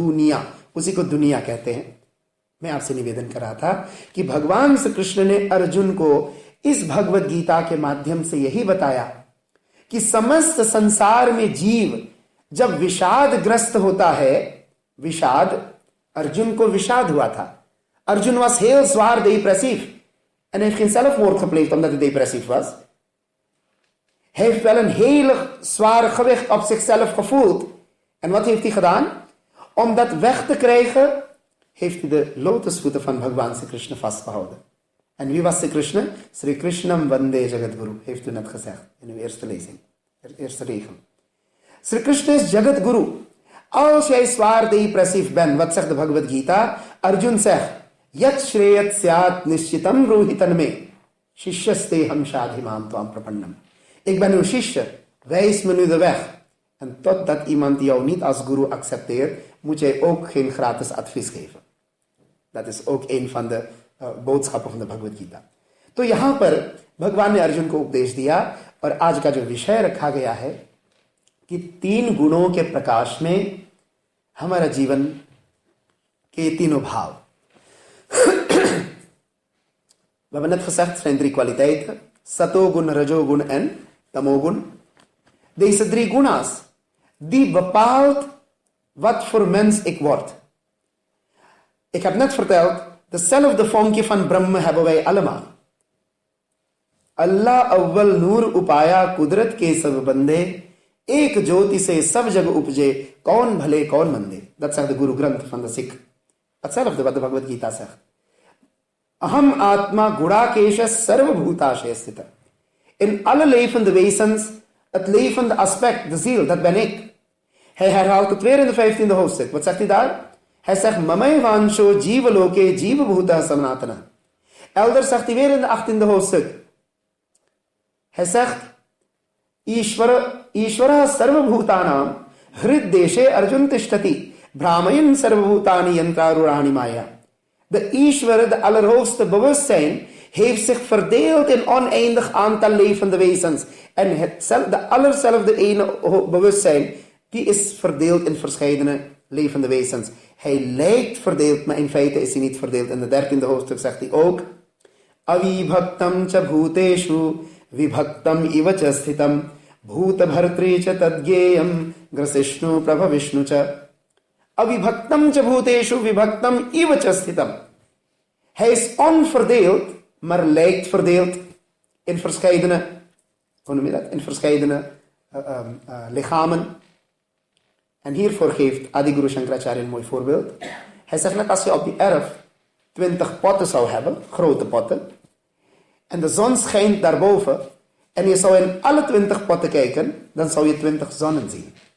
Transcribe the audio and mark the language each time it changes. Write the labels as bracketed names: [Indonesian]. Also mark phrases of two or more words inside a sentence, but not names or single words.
[Hindi] दुनिया, उसी को दुनिया कहते हैं। मैं आपसे निवेदन कर रहा था कि भगवान श्री कृष्ण ने अर्जुन को इस भगवत गीता के माध्यम से यही बताया कि समस्त संसार में जीव जब विषादग्रस्त होता है, विषाद, अर्जुन को विषाद हुआ था. [Dutch] Arjun was heel zwaar depressief. En hij heeft geen zelfmoord gepleegd omdat hij depressief was. Hij heeft wel een heel zware gewicht op zichzelf gevoeld. En wat heeft hij gedaan? Om dat weg te krijgen, heeft hij de lotusvoeten van Bhagwan Sri Krishna vastgehouden. En wie was Sri Krishna? [Sanskrit] श्री कृष्णम् वन्दे जगद्गुरु, [Dutch] heeft u net gezegd in uw eerste lezing, de eerste regel. Sri Krishna is Jagadguru. Als jij zwaar depressief bent, wat zegt de Bhagavad Gita? [Sanskrit] Arjun zegt, यत् श्रेयत् स्यात् निश्चितम् रोहितन् मे, शिष्यस्ते शाधिमाम् त्वम् प्रपन्नम्. [Dutch] Ik ben uw shishya, wijs me nu de weg. En totdat iemand jou niet als guru accepteert, moet jij ook geen gratis advies geven. Dat is ook een van de boodschappen van de Bhagavad Gita. [Hindi] तो यहां पर भगवान ने अर्जुन को उपदेश दिया और आज का जो विषय रखा गया है कि 3 गुणों के प्रकाश में हमारा जीवन के तीनों भाव [Dutch] We hebben net gezegd, het zijn 3 kwaliteiten. Satogun, Rajogun en Tamogun. Deze 3 guna's, die bepaalt wat voor mens ik word. Ik heb net verteld, dezelfde vonkje van Brahma hebben wij allemaal. [Punjabi] ਅੱਲਾ ਅੱਵਲ ਨੂਰ ਉਪਾਇਆ ਕੁਦਰਤ ਕੇ ਸਭ ਬੰਦੇ, ਏਕ ਜੋਤਿ ਸੇ ਸਭ ਜਗ ਉਪਜੇ, ਕੌਨ ਭਲੇ ਕੌਨ ਮੰਦੇ. [Dutch] Dat zegt de Guru Granth van de Sikh. Hetzelfde wat de Bhagavad Gita zegt. [Sanskrit] अहम् आत्मा गुडाकेश सर्व भूताशय स्थित. [Dutch] In alle levende wezens, het levende aspect, de ziel, dat ben ik. Hij herhaalt het weer in de 15e hoofdstuk. Wat zegt hij daar? Hij zegt, [Sanskrit] ममै वंशो जीव लोके जीव भूत सनातन. [Dutch] Elders zegt hij weer in de 18e hoofdstuk. Hij zegt, [Sanskrit] ईश्वर सर्व भूतानाम् हृद् देशे अर्जुन तिष्ठति ब्रह्मयन् सर्व भूतानि यन्त्ररुराणि माया. [Dutch] De Ishvara, de allerhoogste bewustzijn, heeft zich verdeeld in oneindig aantal levende wezens. En de allerzelfde ene bewustzijn, die is verdeeld in verschillende levende wezens. Hij lijkt verdeeld, maar in feite is hij niet verdeeld. In de 13e hoofdstuk zegt hij ook, [Sanskrit] अविभक्तम् च भूतेषु विभक्तम् इव च स्थितम् भूत भर्तृ च तद्ज्ञेयम् ग्रसिष्णु प्रभ विष्णु च. अविभक्तम् च भूतेषु विभक्तम् इव च स्थितम्. [Dutch] Hij is onverdeeld, maar lijkt verdeeld in verschillende, hoe noem je dat? In verschillende lichamen. En hiervoor geeft Adi Guru Shankaracharya een mooi voorbeeld. Hij zegt net als je op je erf 20 potten zou hebben, grote potten, en de zon schijnt daarboven, en je zou in alle 20 potten kijken, dan zou je 20 zonnen zien.